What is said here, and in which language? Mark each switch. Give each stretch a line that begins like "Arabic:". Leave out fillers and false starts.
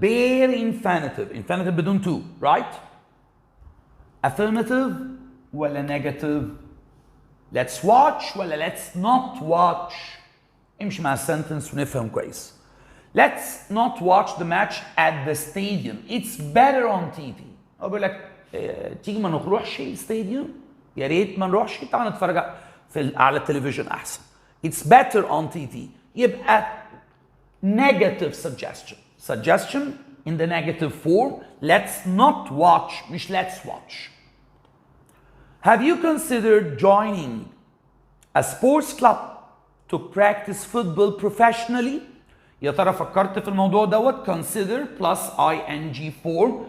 English: bare infinitive. infinitive بدون to, right? affirmative ولا negative؟ let's watch ولا let's not watch؟
Arabic: امشي مع السنتنس ونفهم كويس.
English: Let's not watch the match at the stadium. It's better on TV.
Arabic: أقول لك تيجي ما نروحش الستاديوم؟ يا ريت ما نروحش، تعال نتفرج على التلفزيون أحسن.
English: It's better on TV. يبقى negative suggestion. Suggestion in the negative form. Let's not watch مش let's watch. Have you considered joining a sports club to practice football professionally؟
Arabic: يا ترى فكرت في الموضوع دوت؟
English: consider plus ing form.